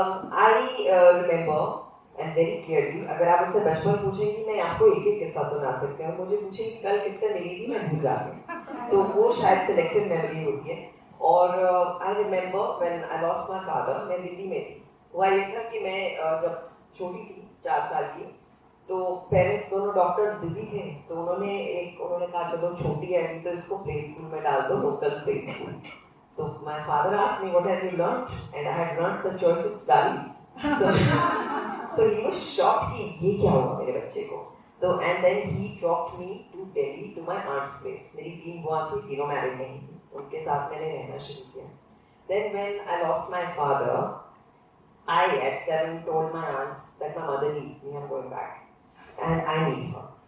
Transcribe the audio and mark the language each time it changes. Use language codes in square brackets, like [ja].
[en] I remember and very clearly, [hi] अगर आप मुझसे बचपन पूछेंगी मैं आपको एक किस्सा सुना सकती हूँ. मुझे पूछेंगी कल किससे मिली थी, मैं भूल जाती हूँ. तो वो शायद सिलेक्टिव मेमोरी होती है. [en] और I remember when I lost my father, [hi] मैं दिल्ली में थी. हुआ ये था कि मैं जब छोटी थी 4 साल की, तो पेरेंट्स दोनों डॉक्टर्स बिजी थे, तो उन्होंने कहा चलो छोटी है अभी तो इसको प्ले स्कूल में डाल दो, लोकल प्ले स्कूल. [en] तो my father asked me what have you learned, and I had learned the choicest gaalis. तो he was shocked [hi] कि ये क्या हुआ मेरे बच्चे को. [en] तो and then he dropped me to Delhi to my aunt's place. [hi] मेरी 3 बुआ थी, तीनों मैरिड नहीं थी, उनके साथ मैंने रहना शुरू किया. [en] Then when I lost my father, I at 7 told my aunts that my mother needs me, I'm going back. And I need her.